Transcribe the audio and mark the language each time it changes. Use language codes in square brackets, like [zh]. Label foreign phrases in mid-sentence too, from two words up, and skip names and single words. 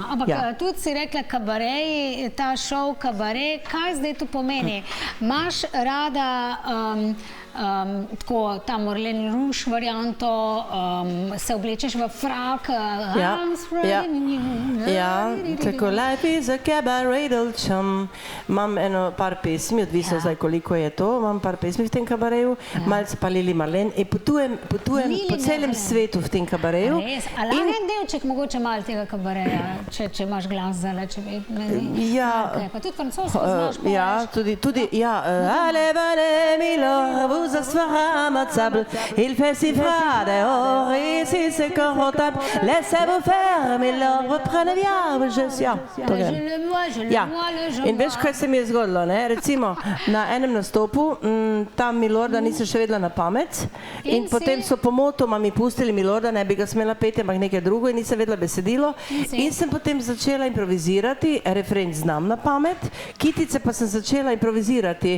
[sl] Ampak tudi si rekla kabareji, ta šov kabarej, kaj zdaj to pomeni? Imaš rada tako ta Moulin Rouge varianto, se oblečeš v frak, Ja, tako Life is a cabaret del chum. Imam eno par pesmi, odvisno zdaj koliko je to, imam par pesmi v tem kabareju, malce pa Lili Marlene in potujem po celem svetu v tem kabareju. Res, a lahko en delček mogoče malo tega kabareja, če imaš glas zale, če bi... Pa tudi francosko znaš povedati. Ja, tudi, ja. [fr] Allez, venez, Milo, vous asseoir à ma table, il fait si froid dehors, ici c'est confortable, laissez-vous faire, Milo, reprenez bien, je suis... [sl] In veš, kaj se mi je zgodilo, ne? Recimo, na enem nastopu, tam Milorda nisem še vedela na pamet in potem so pomotoma mi pustili Milorda, ne bi ga smela peti, ampak nekaj drugo in nisem vedela besedilo in sem potem začela improvizirati, refren znam na pamet, kitice pa sem začela improvizirati.